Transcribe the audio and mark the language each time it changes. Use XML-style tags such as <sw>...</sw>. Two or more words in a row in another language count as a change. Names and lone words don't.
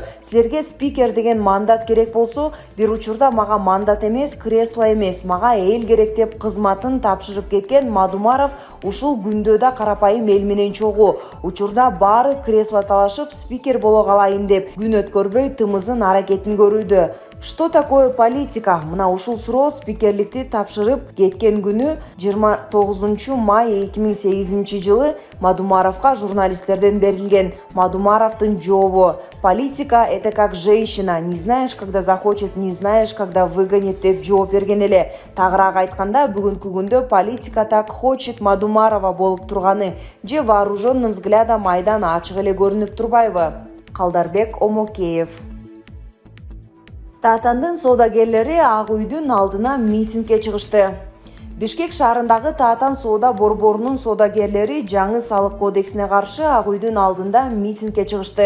<ky>Силерге спикер деген мандат керек болсо, бир учурда мага мандат эмес, кресло эмес, мага эл керек деп кызматын тапшырып кеткен Мадумаров ушул күндө да карапайым эл менен чогуу. Учурда баары кресло талашып спикер боло калайын деп күн өткөрбөй тымызын аракетин көрүүдө.</ky> <ru>Что такое политика?</ru> <ky>Мына ушул суроо спикерликти тапшырып кеткен күнү 29 май 2008 жылы Мадумаровго журналисттерден берилген. Мадумаровдун жообу:</ky> <ru>политика — это как женщина, не знаешь, когда захочет, не знаешь, когда выгонит</ru> <ky>деп жооп берген эле. Тагыраак айтканда, бүгүнкү күндө политика</ky> <ru>так хочет Мадумарова</ru> <ky>болуп турганы же</ky> <ru>вооруженным взглядом</ru> <ky>айдан ачык эле көрүнүп турбайбы? Калдарбек Омокеев. Татандын соодагерлери Ак үйдүн алдына митингге чыгышты. Бишкек шаарындагы Таатан соода борборунун соодагерлери жаңы салык кодексине каршы Ак үйдүн алдында митингге чыгышты.</ky>